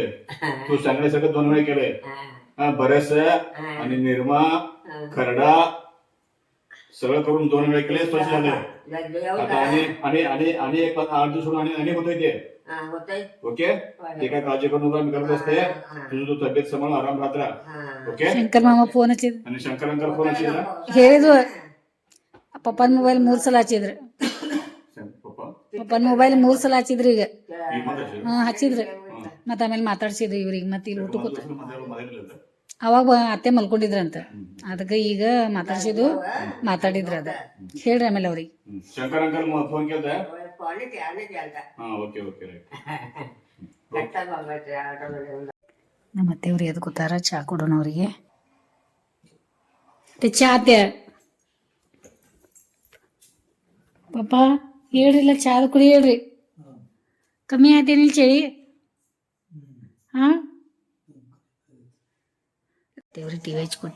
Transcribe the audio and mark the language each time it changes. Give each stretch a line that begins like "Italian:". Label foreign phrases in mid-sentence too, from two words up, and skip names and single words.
Marathi: तू सांगण्यासाठी 2 वेळे केलंय. बरेच आणि निरमा खरडा सगळं करून 2 वेळे केले, स्वच्छ झाले. आता आणि एक 8 दिवस आणि होतंय ते. ओके ते काय काळजी करू नका, मी करत असते. तुझी तू तब्येत सांभाळ, आराम राहत राहा. ओके.
Kannada: ಶಂಕರ್ ಮಾಮ ಫೋನ್ ಹಚ್ಚಿದ್ರು, आणि शंकर
English: uncle phone
Kannada: ಹಚ್ಚಿದ್ರ? ಹೇಳಿದ್ವು. ಪಪ್ಪನ ಮೊಬೈಲ್ 3 ಸಲ ಹಚ್ಚಿದ್ರು. ಪಪ್ಪ ಪಪ್ಪನ ಮೊಬೈಲ್ 3 ಸಲ ಹಚ್ಚಿದ್ರು ಈಗ. ಈಗ ಮಾತಾಡ್ಸಿ. ಹಚ್ಚಿದ್ರು. ಮತ್ತೆ ಆಮೇಲೆ ಮಾತಾಡ್ಸಿದ್ರು ಇವ್ರಿಗೆ. ಮತ್ತೆ ಇಲ್ಲಿ ಊಟ ಕೂತ ಮೊದಲಿಲ್ಲ ಅವಾಗ ಅತ್ತೆ ಮಲ್ಕೊಂಡಿದ್ರಂತ, ಅದಕ್ಕೆ ಈಗ ಮಾತಾಡಿದ್ರ ಅದ ಹೇಳ್ರಿ ಆಮೇಲೆ ಅವ್ರಿಗೆ. ಶಂಕರ್
English: uncle phone
Kannada: ಕೇಳ್ದೆ?
Marathi: पाणी त्याने द्यायला
English: ಹಾ okay okay right.
Marathi: घट्टा बघायचं आठवड्याला
Kannada: ನಮ್ಮ ಅತ್ತೆಯವ್ರು ಎದ್ದು ಕೂತಾರ, ಚಾ ಕೊಡೋಣ ಅವ್ರಿಗೆ. ಚಾ ಅತ್ತೆ ಪಪ್ಪ ಹೇಳ್ರಿಲ್ಲ, ಚಾದ ಕುಡಿ ಹೇಳ್ರಿ. ಕಮ್ಮಿ ಆಯ್ತೇನಿಲ್ಲ ಚಳಿ? ಹಾ ದೇವ್ರಿಗೆ ಟಿ ವಿ ಹಚ್ಕೊಟ್ಟೆ.